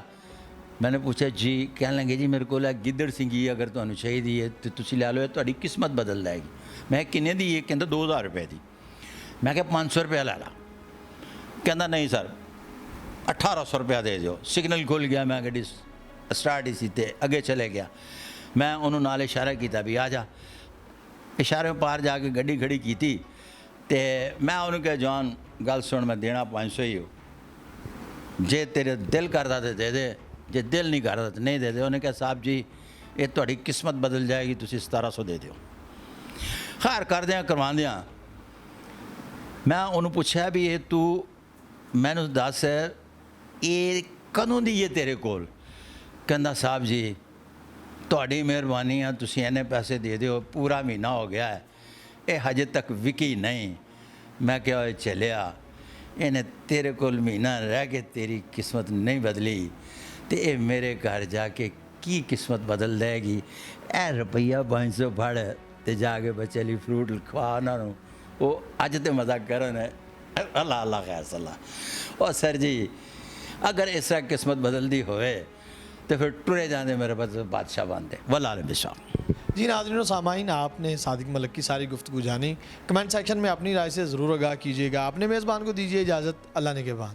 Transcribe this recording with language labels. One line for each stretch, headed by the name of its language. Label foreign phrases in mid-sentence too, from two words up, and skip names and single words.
Punjabi: میں نے پوچھا جی، کہنے لگے جی میرے کو گدڑ سنگھی اگر تمہیں چاہیے تو تسی لے لو، تہاڈی قسمت بدل جائے گی۔ میں کنے دی؟ یہ کہندا 2000 روپے دی۔ میں کہ 500 روپیہ لے لا۔ کہندا نہیں سر 1800 روپیہ دے دیو۔ سگنل کھل گیا، میں گڈی سٹارٹ ہی سی تے اگے چلے گیا۔ میں انہوں نال اشارہ کیتا بھی آ جا۔ اشارے پار جا کے گڈی کھڑی کیتی تے میں انہوں کہ جوان گل سن، میں دینا 500 ہی ہو، جے تیرے دل کردا تے دے دے، جے دل نہیں کردا تے نہیں دے دے۔ انہیں کہا صاحب جی یہ تہاڈی قسمت بدل جائے گی، تسی 1700 دے دیو۔ خیر کر دیاں کروا دیاں۔ میں انہوں پوچھا بھی یہ تو ਮੈਨੂੰ ਦੱਸ ਇਹ ਕਦੋਂ ਦੀ ਹੈ ਤੇਰੇ ਕੋਲ? ਕਹਿੰਦਾ ਸਾਹਿਬ ਜੀ ਤੁਹਾਡੀ ਮਿਹਰਬਾਨੀ ਆ, ਤੁਸੀਂ ਇੰਨੇ ਪੈਸੇ ਦੇ ਦਿਓ, ਪੂਰਾ ਮਹੀਨਾ ਹੋ ਗਿਆ ਹੈ, ਇਹ ਹਜੇ ਤੱਕ ਵਿਕੀ ਨਹੀਂ। ਮੈਂ ਕਿਹਾ ਓਏ ਚੱਲਿਆ, ਇਹਨੇ ਤੇਰੇ ਕੋਲ ਮਹੀਨਾ ਰਹਿ ਕੇ ਤੇਰੀ ਕਿਸਮਤ ਨਹੀਂ ਬਦਲੀ ਤੇ ਇਹ ਮੇਰੇ ਘਰ ਜਾ ਕੇ ਕੀ ਕਿਸਮਤ ਬਦਲ ਦੇਗੀ। ਇਹ ਰੁਪਈਆ 500 ਫੜ ਤੇ ਜਾ ਕੇ ਬੱਚੇ ਲਈ ਫਰੂਟ ਖਵਾ ਉਹਨਾਂ ਨੂੰ। ਉਹ ਅੱਜ ਤੇ ਮਜ਼ਾਕ ਕਰਨ ਹੈ, ਅੱਲਾ ਅੱਲਾ ਖੈਰ ਸਲਾ। ਉਹ ਸਰ ਜੀ ਅਗਰ ਇਸ ਤਰ੍ਹਾਂ ਕਿਸਮਤ बदलती होए तो फिर टुरे जाते मेरे पास बादशाह बनते वल्लाह बिशाह।
Urdu: جی ناظرین اور سامعین، آپ نے صادق ملک کی ساری گفتگو جانی.
English: comment section
Urdu: میں اپنی رائے سے ضرور آگاہ کیجیے گا۔ اپنے میزبان کو دیجیے اجازت، اللہ نے کے بعد.